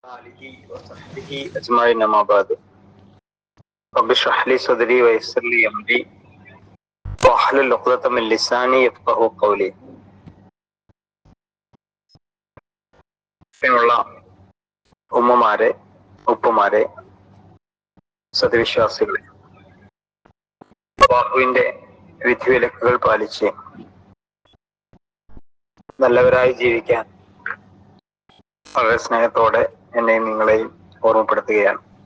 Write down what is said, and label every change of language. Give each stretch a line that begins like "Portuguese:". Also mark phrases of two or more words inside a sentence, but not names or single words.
Arabic: آله وصحبه أجمعين أما بعد رب اشرح لي صدري ويسر لي أمري واحلل عقدة من لساني يفقهوا قولي.
Malayalam: ുള്ള ഉമ്മമാരെ, ഉപ്പമാരെ, സത്യവിശ്വാസികളെ, അല്ലാഹുവിന്റെ വിധിവിലക്കുകൾ പാലിച്ച് നല്ലവരായി ജീവിക്കാൻ വളരെ സ്നേഹത്തോടെ എന്നെയും നിങ്ങളെയും ഓർമ്മപ്പെടുത്തുകയാണ്.